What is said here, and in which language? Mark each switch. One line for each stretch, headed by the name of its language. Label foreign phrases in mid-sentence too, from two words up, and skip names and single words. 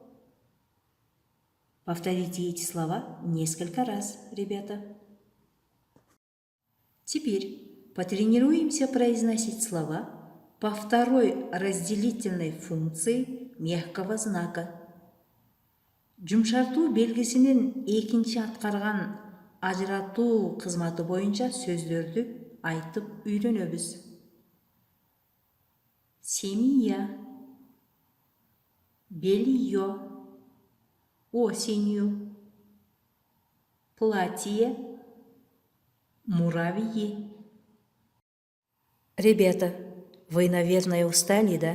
Russian: Повторите эти слова несколько раз, ребята. Теперь потренируемся произносить слова по второй разделительной функции мягкого знака.
Kyrgyz: Жумшартуу белгисинин экинчи аткарган ажыратуу кызматы боюнча сөздөрдү айтып үйрөнөбүз.
Russian: Семья, белье, осенью, платье, муравьи. Ребята, вы, наверное, устали, да?